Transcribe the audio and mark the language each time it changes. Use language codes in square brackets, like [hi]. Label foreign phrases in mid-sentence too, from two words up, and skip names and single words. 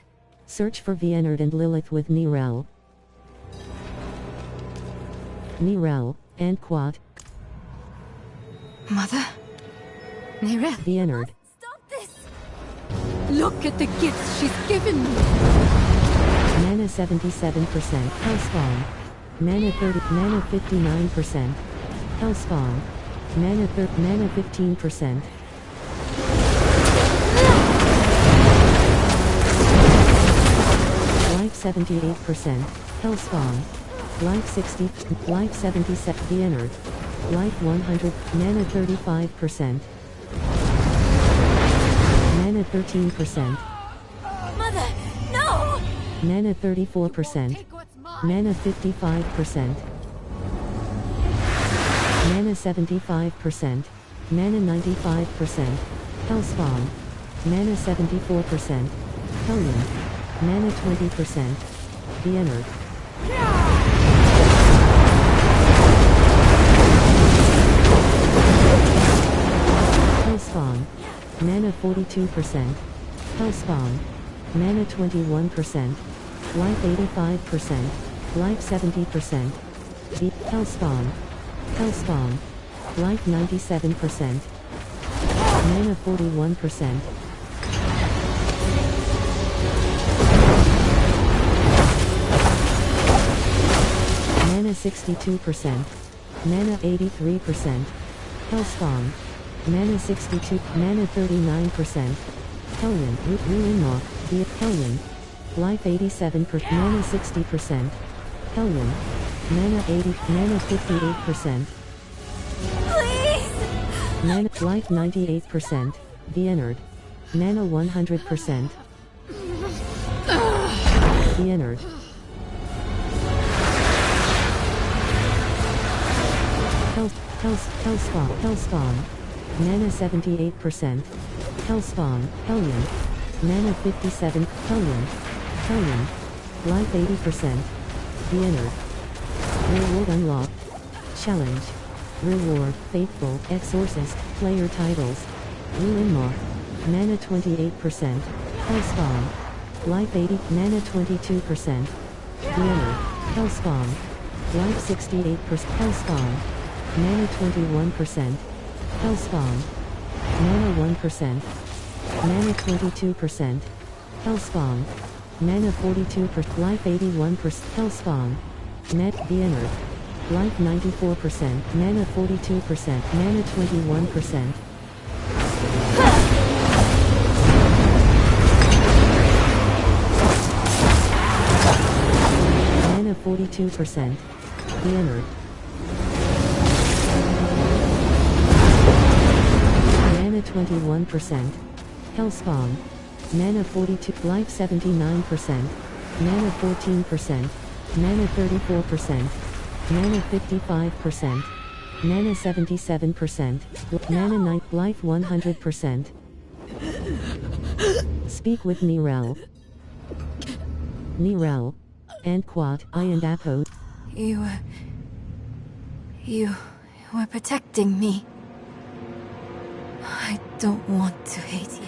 [en] Search for Vienard and Lilith with Nirel. And Quad. Mother? Nirel, Vienard. Stop this! look at the gifts she's given me. Mana 77%. Hellspawn. Mana 30. Mana 59%. Hellspawn. Mana 15%. Life 78%. Hellspawn. Life 60. Life 77. Vienard. Life 100. Mana 35%. Mana 13%. Mother, no! Mana 34%. Take what's mine. Mana 55%. Mana 75%. Mana 95%. Hellspawn. Mana 74%. Hellion. Mana 20%. Vienard. Hellspawn. Mana 42%. Hellspawn. Mana 21%. Life 85%. Life 70%. Hellspawn. Hellspawn. Life 97%. Mana 41%. Mana 62%. Mana 83%. Hellspawn. Mana 62. Mana 39%. Hellion. Ruinok. Hellion. Life 87%. Mana 60%. Hellion. Mana 80. Mana 58%. Please! Mana, life 98%, the Ennard. Mana 100%. The Ennard. Hellspawn. Mana 78%. Hellspawn, Hellion. Mana 57, Hellion. Life 80%. The Ennard. Reward unlocked. Challenge. Reward, Faithful, Exorcist, Player Titles. Ruin Moth. Mana 28%. Hellspawn. Life 80, Mana 22%. The Ennard. Hellspawn. Life 68%. Hellspawn. Mana 21%. Hellspawn. Mana 1%. Mana 22%. Hellspawn. Mana 42%. Life 81%. Hellspawn. Net, the Ennard. Life 94%. Mana 42%. Mana 21%. Mana 42%. The Ennard. Mana 21%. Hellspawn. Mana 42. Life 79%. Mana 14%. Mana 34%. Mana 55%. Mana 77%. Mana 9. Life 100%. Speak with Nirel. And Quat, I and Apo. You were protecting me. I don't want to hate you.